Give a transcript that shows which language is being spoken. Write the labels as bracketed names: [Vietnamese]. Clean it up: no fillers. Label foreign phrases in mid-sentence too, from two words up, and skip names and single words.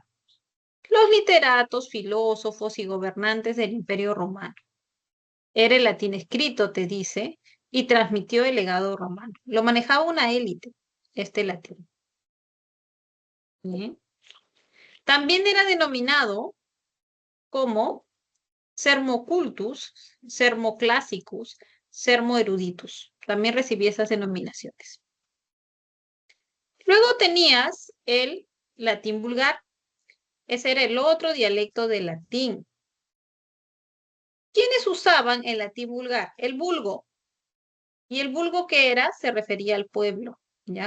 [Spanish] Los literatos, filósofos y gobernantes del Imperio Romano. Era el latín escrito, te dice, y transmitió el legado romano. Lo manejaba una élite, este latín. Bien. También era denominado como sermocultus, sermoclassicus, sermoeruditus. También recibí esas denominaciones. Luego tenías el latín vulgar. Ese era el otro dialecto del latín. ¿Quiénes usaban el latín vulgar? El vulgo. ¿Y el vulgo qué era? Se refería al pueblo, ¿ya?